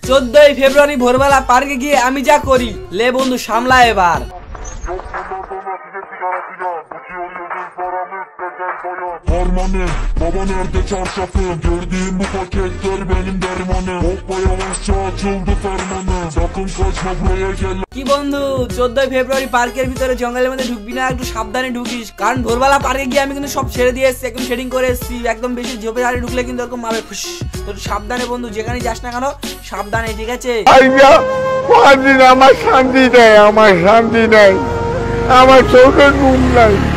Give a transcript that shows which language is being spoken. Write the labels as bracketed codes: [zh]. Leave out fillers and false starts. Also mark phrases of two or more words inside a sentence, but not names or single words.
[bn] 14ই ফেব্রুয়ারি ভোরবেলা পার্কে গিয়ে আমি যা করি, লে বন্ধু সামলা এবার। [tr] Harmanım, baba nerede çarşafım? Gördüğüm bu paketler benim dermanım. Hoppa yavaşça açıldı fermanım. Sakın kaçma buraya gel. [bn] কি বন্ধু 14ই ফেব্রুয়ারি পার্কের ভিতরে জঙ্গলের মধ্যে ঢুকবি না, একটু সাবধানে ঢুকিস, কারণ ভোরবেলা পার্কে গিয়ে আমি কিন্তু সব ছেড়ে দিয়ে এসেছি, একদম শেডিং করে এসেছি, একদম বেশি ঝোপে হাড়ি ঢুকলে কিন্তু এরকম মারবে খুশ। তো সাবধানে বন্ধু, যেখানে যাস না কেন সাবধানে, ঠিক আছে? আমার শান্তি নেই, আমার শান্তি নেই, আমার চোখে ঘুম নাই।